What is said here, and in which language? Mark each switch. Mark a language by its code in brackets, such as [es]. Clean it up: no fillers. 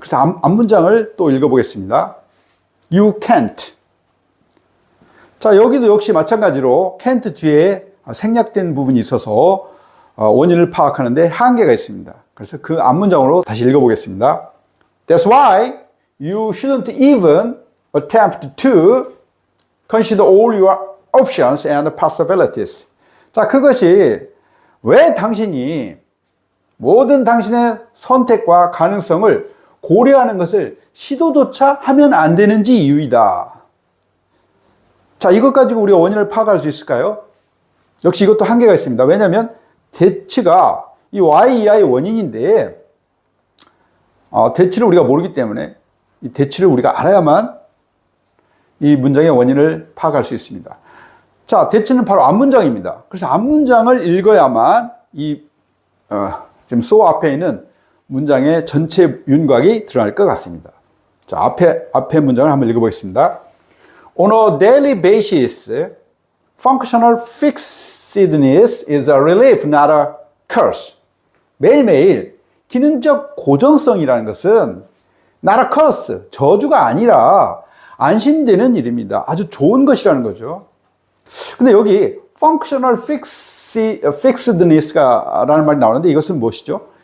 [ko] 그래서 앞문장을 또 읽어보겠습니다. [en] You can't. [ko] 자, 여기도 역시 마찬가지로 can't 뒤에 생략된 부분이 있어서 원인을 파악하는데 한계가 있습니다. 그래서 그 앞문장으로 다시 읽어보겠습니다. [en] That's why you shouldn't even attempt to consider all your options and possibilities. [ko] 자, 그것이 왜 당신이 모든 당신의 선택과 가능성을 고려하는 것을 시도조차 하면 안 되는지 이유이다. 자, 이것 가지고 우리가 원인을 파악할 수 있을까요? 역시 이것도 한계가 있습니다. 왜냐하면 대치가 이 y 이하의 원인인데 대치를 우리가 모르기 때문에 이 대치를 우리가 알아야만 이 문장의 원인을 파악할 수 있습니다. 자, 대치는 바로 앞문장입니다. 그래서 앞문장을 읽어야만 지금 so 앞에 있는 문장의 전체 윤곽이 드러날 것 같습니다. 자, 앞에 문장을 한번 읽어보겠습니다. [en] On a daily basis, functional fixedness is a relief, not a curse. [ko] 매일매일 기능적 고정성이라는 것은 [en] not a curse, [ko] 저주가 아니라 안심되는 일입니다. 아주 좋은 것이라는 거죠. 근데 여기 [en] functional fixedness [ko] 라는 말이 나오는데 이것은 무엇이죠?